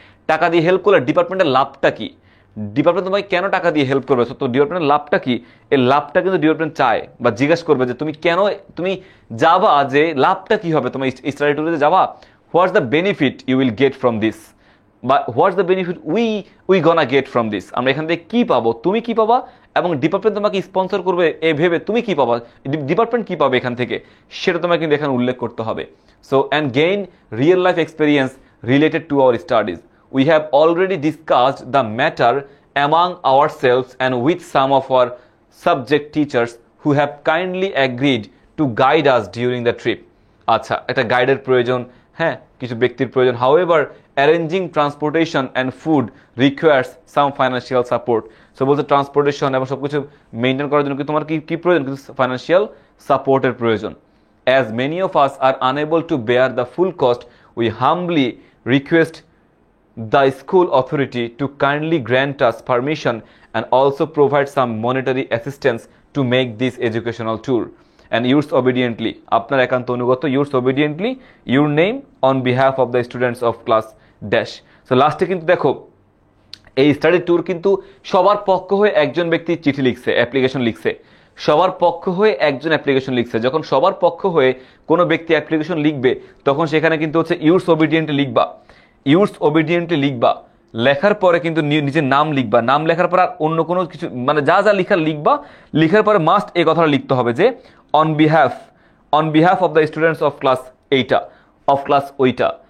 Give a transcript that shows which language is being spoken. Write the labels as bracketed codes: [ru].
[bn] টাকা দিয়ে হেল্প করলে ডিপার্টমেন্টের লাভটা কি, ডিপার্টমেন্ট তোমাকে কেন টাকা দিয়ে হেল্প করবে, তো ডিপার্টমেন্টের লাভটা কি, এই লাভটা কিন্তু ডিপার্টমেন্ট চায় বা জিজ্ঞাসা করবে যে তুমি যাবা, যে লাভটা কি হবে তোমার স্টাডি ট্যুরে যাবা, what's the benefit you will get from this, বা what's the benefit we গনা get from this, আমরা এখান থেকে কি পাবো, তুমি কি পাবা, এবং ডিপার্টমেন্ট তোমাকে স্পন্সর করবে এ ভেবে তুমি কি পাবা, ডিপার্টমেন্ট কি পাবে এখান থেকে, সেটা তোমাকে কিন্তু এখানে উল্লেখ করতে হবে। [en] So and gain real life experience related to our studies, we have already discussed the matter among ourselves and with some of our subject teachers who have kindly agreed to guide us during the trip. [bn] আচ্ছা, একটা গাইডের প্রয়োজন, হ্যাঁ, কিছু ব্যক্তির প্রয়োজন। [en] however arranging transportation and food requires some financial support. [bn] So বলতে transportation এবং সবকিছু মেনটেন করার জন্য কি তোমার কি প্রয়োজন, কিন্তু ফাইন্যান্সিয়াল সাপোর্টের প্রয়োজন। [en] as many of us are unable to bear the full cost, we humbly request the school authority to kindly grant us permission and also provide some monetary assistance to make this educational tour. And yours obediently, আপনার একান্ত অনুগত, yours obediently, your name on behalf of the students of class dash. [bn] So লাস্টে কিন্তু দেখো, এই study tour কিন্তু সবার পক্ষ হয়ে একজন ব্যক্তি চিঠি লিখছে, অ্যাপ্লিকেশন লিখছে, সবার পক্ষ হয়ে একজন অ্যাপ্লিকেশন লিখছে। যখন সবার পক্ষ হয়ে কোনো ব্যক্তি অ্যাপ্লিকেশন লিখবে, তখন সেখানে কিন্তু হচ্ছে ইউরস ওবিডিয়েন্টলি লিখবা। ইউজ ওবিডিয়েন্টলি লিখবা, লেখার পরে কিন্তু নিজের নাম লিখবা, নাম লেখার পর আর অন্য কোনো কিছু মানে যা যা লিখার লিখবা, লিখার পরে মাস্ট এই কথাটা লিখতে হবে যে on behalf of the students of class এইটা, অফ ক্লাস ওইটা।